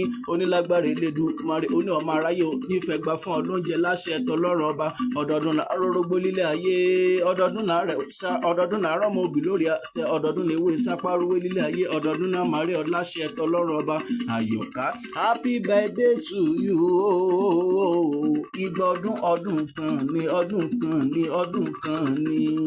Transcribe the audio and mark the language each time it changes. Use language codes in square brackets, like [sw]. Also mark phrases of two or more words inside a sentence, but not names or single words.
[yo] Onílágbára Elédùmarè, ó ní ọmọ aráyé ò ní fẹ́ gbà fún ọ lóúnjẹ láṣẹ tọlọ́run ọba. Ọdọọdún là á rórógbó lílé ayé. Ọdọọdún là á rẹ̀ sá, ọdọọdún là á rọ́mọ obì lórí àtẹ. Ọdọọdún lè wé sápá rúwé lílé ayé. Ọdọọdún náà máa rí ọ láṣẹ tọlọ́run ọba. Àyọ̀ká, [en] happy birthday to you. [yo] Igba ọdún, ọdún kan ni, ọdún kan ni, ọdún kan ni.